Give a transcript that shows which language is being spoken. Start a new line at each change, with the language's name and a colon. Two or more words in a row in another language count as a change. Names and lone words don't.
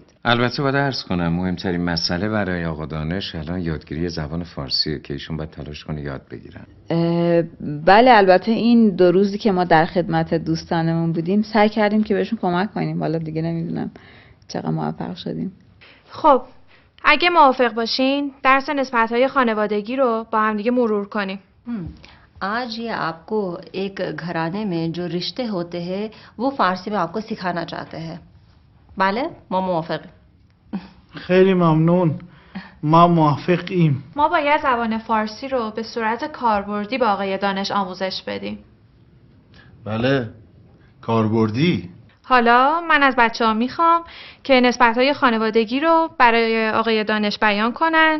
Persian: البته باید عرض کنم مهمترین مسئله برای آقا دانش الان یادگیری زبان فارسیه که ایشون باید تلاش کنه یاد بگیرن. بله، البته این 2 روزی که ما در خدمت دوستانمون بودیم سعی کردیم که بهشون کمک کنیم. حالا دیگه نمیدونم چقدر موفق شدیم. خب اگه موافق باشین درس نسبت‌های خانوادگی رو با هم دیگه مرور کنیم.
Hindi: आज ये आपको एक घराने में जो रिश्ते होते हैं वो फारसी में आपको सिखाना चाहते हैं।
Persian: بله ما موافقیم. خیلی ممنون، ما موافقیم. ما باید زبان فارسی رو به صورت کاربردی به آقای دانش آموزش بدیم. بله، کاربردی. حالا من از بچه‌ها میخوام که نسبت‌های خانوادگی رو برای آقای دانش بیان کنند.